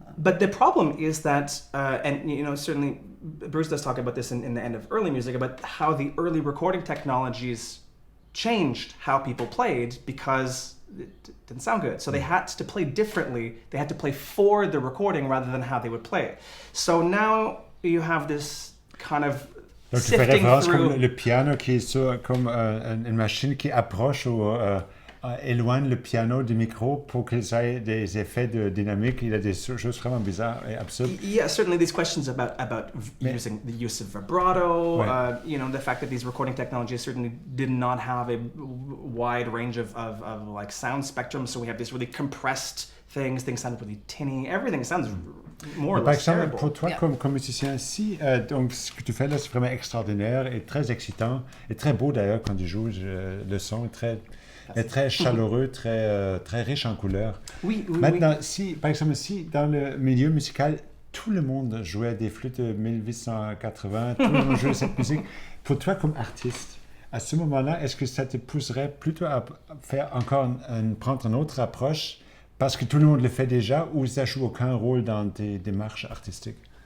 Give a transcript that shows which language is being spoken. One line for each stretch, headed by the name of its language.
English: But the problem is that, and you know, certainly Bruce does talk about this in the end of early music, about how the early recording technologies changed how people played because it didn't sound good. So they had to play differently. They had to play for the recording rather than how they would play. So now you have this kind of
French: donc, tu fais référence comme le piano qui est comme une machine qui approche ou éloigne le piano du micro pour qu'il ait des effets de dynamique. Il y a des choses vraiment bizarres et absurdes.
English: Yeah, certainly these questions about using the use of vibrato, you know, the fact that these recording technologies certainly did not have a wide range of like sound spectrum, so we have these really compressed things sound really tinny, everything sounds more or less terrible.
French: Par exemple, pour toi comme musicien, donc ce que tu fais là, c'est vraiment extraordinaire et très excitant et très beau d'ailleurs quand tu joues, le son est très chaleureux, très riche en couleurs. Oui. Maintenant, par exemple, si dans le milieu musical, tout le monde jouait des flûtes de 1880, tout le monde jouait cette musique, pour toi comme artiste, à ce moment-là, est-ce que ça te pousserait plutôt à faire prendre une autre approche parce que tout le monde le fait déjà ou ça joue aucun rôle dans tes démarches artistiques?